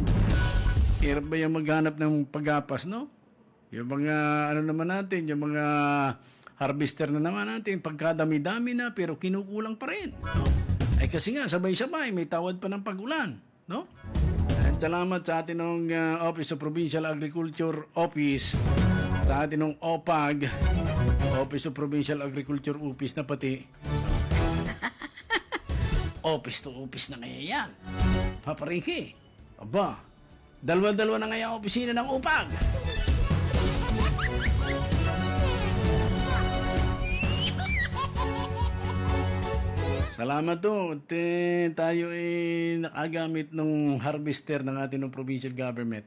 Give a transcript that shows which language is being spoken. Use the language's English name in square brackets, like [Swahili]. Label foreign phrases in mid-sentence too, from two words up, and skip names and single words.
[Filipino] Hirap ba yung maghanap ng paggapas, no? Yung mga, naman natin, yung mga harvester na naman natin, pagkadami-dami na, pero kinukulang pa rin. No? Kasi nga, sabay-sabay, may tawad pa ng pag-ulan. No? At salamat sa atin ng Office of Provincial Agriculture Office, sa atin ng OPAG, Office of Provincial Agriculture Office na pati [English] office to office [Filipino] na ngayon yan. Papariki. Aba, dalawa-dalawa na ngayon opisina ng OPAG. Salamat to. Tayo ay nakagamit ng harvester ng ating ng provincial government.